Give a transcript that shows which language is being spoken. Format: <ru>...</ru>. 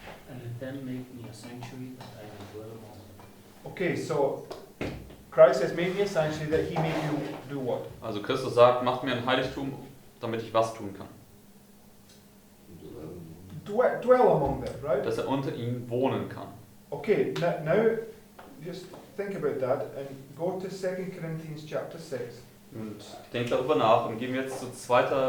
<en>And let them make me a sanctuary that I may dwell among them. Okay, so Christ has made me a sanctuary that he may do what?</en> <de>Also Christus sagt, macht mir ein Heiligtum, damit ich was tun kann.</de> <en>Dwell among them, right?</en> <de>Dass er unter ihnen wohnen kann.</de> <en>Okay, now just think about that and go to 2 Corinthians chapter 6.</en> <de>Und denkt darüber nach und gehen wir jetzt zu 2.</de>